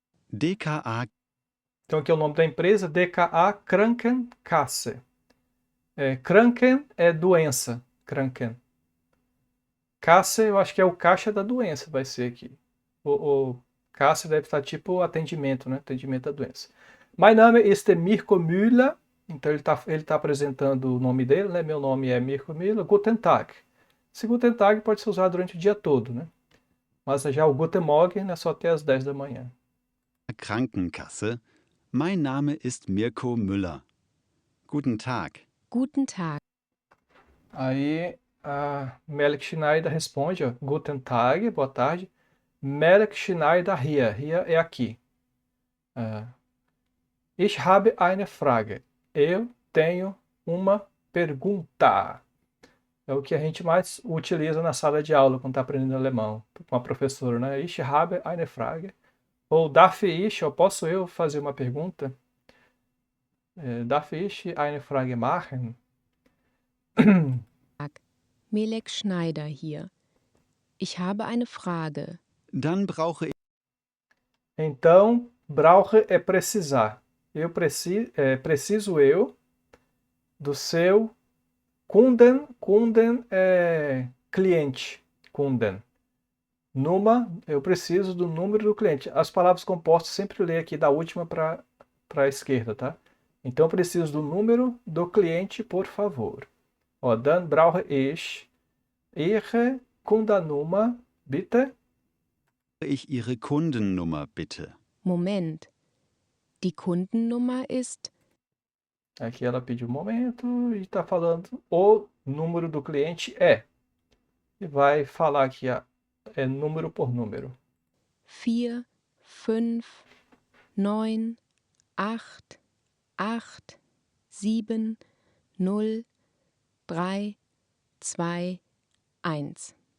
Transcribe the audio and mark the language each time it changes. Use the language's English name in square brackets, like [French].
[German] DKA. [Portuguese] Então aqui é o nome da empresa, DKA Krankenkasse. Kranken é doença, Kranken. Kasse eu acho que é o caixa da doença, vai ser aqui. O Kasse deve estar tipo atendimento, né? Atendimento da doença. [German] Mein Name ist Mirko Müller. [Portuguese] Então ele tá apresentando o nome dele, né? Meu nome é Mirko Müller. [German] Guten Tag. [Portuguese] Esse Guten Tag pode ser usado durante o dia todo, né? Mas já o Guten Morgen é só até as 10 da manhã. [German] Krankenkasse. Mein Name ist Mirko Müller. Guten Tag. Guten Tag. [Portuguese] Aí A Melek Schneider responde, ó, [German] Guten Tag, [Portuguese] boa tarde. [German] Melek Schneider hier. Hier [Portuguese] é aqui. [German] Ich habe eine Frage. [Portuguese] Eu tenho uma pergunta. É o que a gente mais utiliza na sala de aula quando está aprendendo alemão com a professora, né? [German] Ich habe eine Frage. [Portuguese] Ou [German] darf ich, [Portuguese] ou posso eu fazer uma pergunta? [German] Darf ich eine Frage machen? Melek Schneider hier. Ich habe eine Frage. Dann brauche ich [Portuguese] Então, brauche é precisar. Preciso eu do seu Kunden. Kunden é cliente. Kunden. Eu preciso do número do cliente. As palavras compostas sempre lê aqui da última para a esquerda, tá? Então, eu preciso do número do cliente, por favor. [German] Ó, dann brauche ich Ihre Kundennummer, bitte. Ihre Kundennummer, bitte. Moment. Die Kundennummer ist [Portuguese] Aqui ela pediu um momento e está falando o número do cliente é. E vai falar aqui número por número. 4, 5, 9, 8, 8, 7, 0, 3, 2, 1.